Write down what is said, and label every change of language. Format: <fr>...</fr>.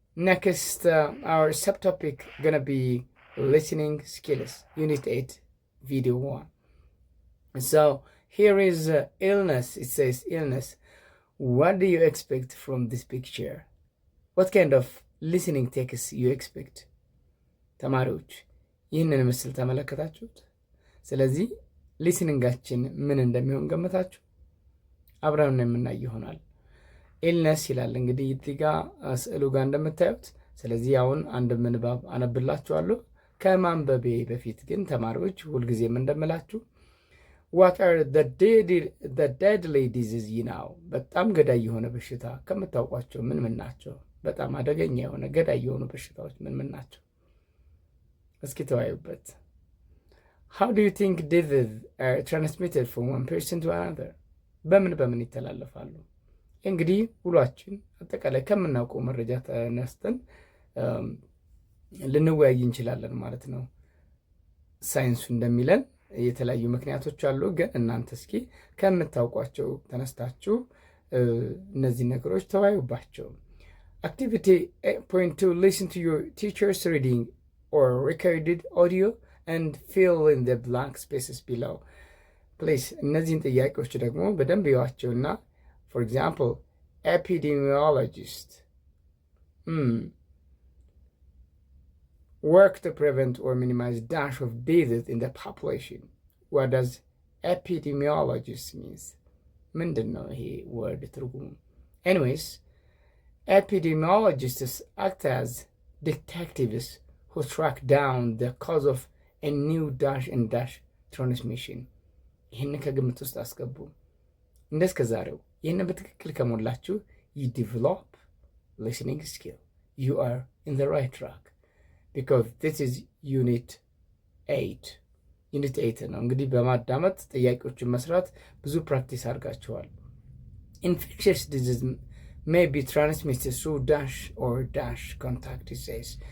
<en>Next, our subtopic gonna be listening skills, Unit 8, Video 1. So here is illness. It says illness. What do you expect from this picture? What kind of listening text you expect?</en> <am>ተማሪዎች ይህንን ምስል ተመለከታችሁት? ስለዚህ ሊስኒንጋችን ምን እንደሚሆን ገምታችሁ? አብረን የምናይ ይሆናል። ኢልነስ ይላል እንግዲህ እዚህ ጋር ስዕሉ ጋር እንደምታዩት። ስለዚህ አሁን አንድ ምንባብ አነብላችኋለሁ። ከማንበቤ በፊት ግን ተማሪዎች ሁልጊዜም እንደምላችሁ</am> <en>what are the deadly disease now?</en> <am>በጣም ገዳይ የሆነ በሽታ ከምታውቋቸው ምን ናቸው? በጣም አደገኛ የሆነ ገዳይ የሆኑ በሽታዎች ምን ናቸው? እስኪ ተወያዩበት።</am> <en>How do you think diseases are transmitted from one person to another?</en> <am>በምን ይተላለፋሉ? እንግዲህ ሁላችን አጠቃላይ ከምናውቀው መረጃ ተነስተን ልንወያይ እንችላለን ማለት ነው። ሳይንሱ እንደሚለን የተለያዩ ምክንያቶች አሉ። ግን እናንተ እስኪ ከምታውቋቸው ተነስታችሁ እነዚህ ነገሮች ተወያዩባቸው።</am> <en>Activity 8.2 listen to your teacher's reading or recorded audio and fill in the blank spaces below. Please</en> <am>እነዚህን ጥያቄዎች ደግሞ በደንብ ይዋቸውና</am> <en>for example epidemiologist work to prevent or minimize dash of disease in the population. What does epidemiologist means?</en> <am>ምንድን ነው ይሄ word ትርጉሙ?</am> <en>Anyways, epidemiologists act as detectives who track down the cause of a new dash and dash transmission.</en> <am>ይህን ከግምት ውስጥ አስገቡ። እንደስከ ዛሬው ይህን በትክክል ከሞላችሁ</am> <en>you develop listening skill. You are in the right track because this is unit 8.</en> <am>ዩኒት 8 ነው። እንግዲህ በማዳመጥ ጥያቄዎችን መስራት ብዙ ፕራክቲስ አድርጋችኋል።</am> <en>Infectious disease may be transmitted through dash or dash contact, it says.</en>